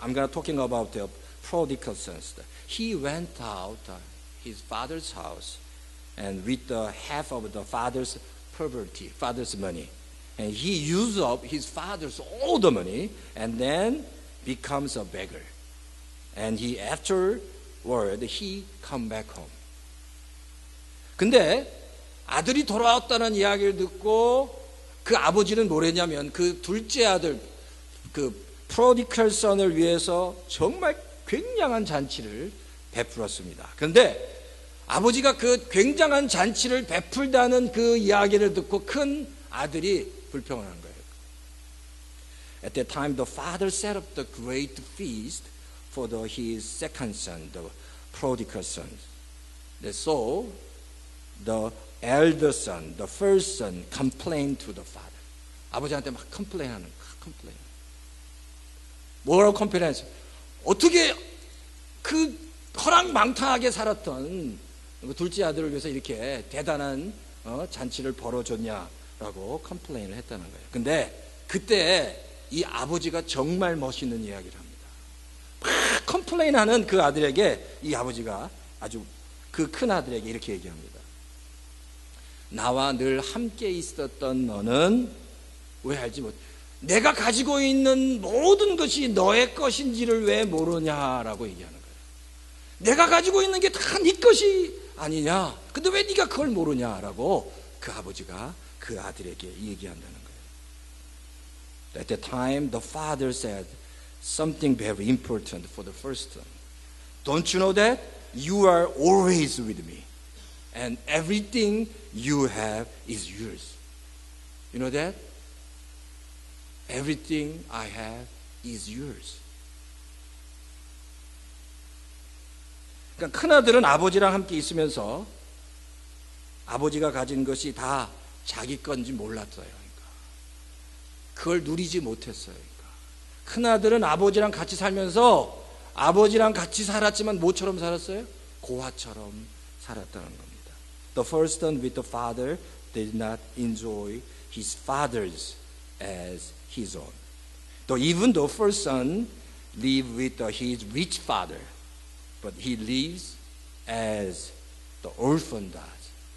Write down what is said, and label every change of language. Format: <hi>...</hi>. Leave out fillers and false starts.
<en>I'm gonna talking about the prodigal sons. He went out his father's house and with the half of the father's property, father's money. And he used up his father's all the money and then becomes a beggar. And he afterward he come back home.</en> <ko>근데 아들이 돌아왔다는 이야기를 듣고 그 아버지는 뭐랬냐면 그 둘째 아들 그 프로디컬 선을 위해서 정말 굉장한 잔치를 베풀었습니다. 그런데 아버지가 그 굉장한 잔치를 베풀다는 그 이야기를 듣고 큰 아들이 불평을 한 거예요.</ko> <en>At that time the father set up the great feast for his second son, the prodigal son. So the elder son, the first son, complained to the father.</en> <ko>아버지한테 막 컴플레인하는 거야. 컴플레인. 뭐라고 컴플레인했어요? 어떻게 그 허랑망탕하게 살았던 둘째 아들을 위해서 이렇게 대단한 잔치를 벌어줬냐라고 컴플레인을 했다는 거예요. 근데 그때 이 아버지가 정말 멋있는 이야기를 합니다. 막 컴플레인하는 그 아들에게 이 아버지가 아주 그 큰 아들에게 이렇게 얘기합니다. 나와 늘 함께 있었던 너는 왜 알지 못? 내가 가지고 있는 모든 것이 너의 것인지를 왜 모르냐라고 얘기하는 거예요. 내가 가지고 있는 게 다 네 것이 아니냐? 근데 왜 네가 그걸 모르냐라고 그 아버지가 그 아들에게 얘기한다는 거예요.</ko> <en>At the time, the father said something very important for the first son. Don't you know that you are always with me, and everything you have is yours. You know that? Everything I have is yours.</en> <ko>그러니까 큰아들은 아버지랑 함께 있으면서 아버지가 가진 것이 다 자기 건지 몰랐어요. 그러니까 그걸 누리지 못했어요. 그러니까 큰아들은 아버지랑 같이 살면서 아버지랑 같이 살았지만 뭐처럼 살았어요? 고아처럼 살았다는 겁니다.</ko> <en>The first son with the father did not enjoy his father's as his own. Though even the first son lived with his rich father, but he lives as the orphan does.</en>